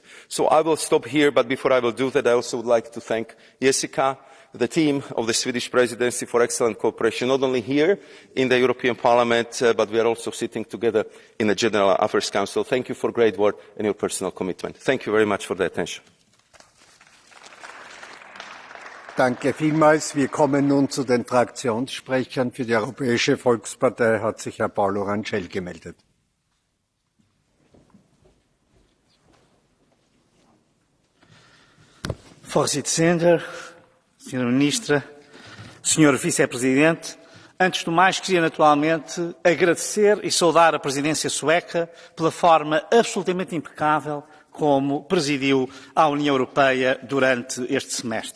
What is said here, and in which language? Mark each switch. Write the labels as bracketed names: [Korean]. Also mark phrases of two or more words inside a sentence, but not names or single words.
[English] So I will stop here, but before I will do that, I also would like to thank Jessica, the team of the Swedish presidency, for excellent cooperation, not only here in the European Parliament, but we are also sitting together in the General Affairs Council. Thank you for great work and your personal commitment. Thank you very much for the attention. [German] Danke vielmals. Wir kommen nun zu den Fraktionssprechern. Für die Europäische Volkspartei hat sich Herr Paulo Rangel gemeldet. Vorsitzender, [Portuguese] Sra. Ministra, Sr. Vice-Presidente, antes do mais queria naturalmente agradecer e saudar a presidência sueca pela forma absolutamente impecável como presidiu a União Europeia durante este semestre.